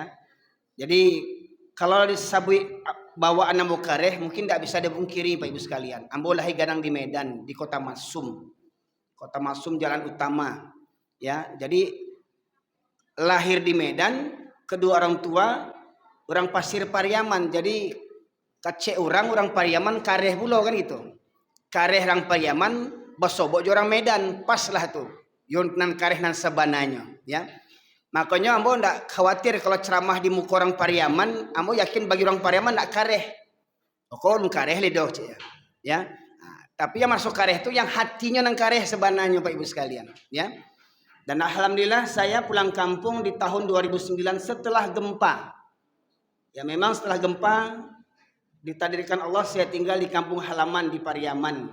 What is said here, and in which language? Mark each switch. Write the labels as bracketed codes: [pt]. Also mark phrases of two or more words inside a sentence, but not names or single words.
[id] Jadi kalau disebut bawaan [min] ambo kareh [id] mungkin tidak bisa dipungkiri Bapak Ibu sekalian. [min] Ambo lahir gadang di Medan, di Kota Masum. Kota Masum jalan utama ya. [id] Jadi lahir di Medan, kedua orang tua orang Pasir Pariaman. [min] Jadi kacek orang Pariaman kareh pula kan gitu. Kareh orang Pariaman, basobok orang Medan, pas lah tuh. Yon nan kareh nan sabananya, ya. Makanya ambo ndak khawatir kalau ceramah di muka orang Pariaman, ambo yakin bagi orang Pariaman ndak kareh. Kok kareh ledoh ya. [id] Nah, tapi yang masuk kareh itu yang hatinya [min] nang kareh sebananya [id] Pak Ibu sekalian, ya. Dan alhamdulillah saya pulang kampung di tahun 2009 setelah gempa. Ya memang setelah gempa ditakdirkan Allah saya tinggal di kampung halaman di Pariaman.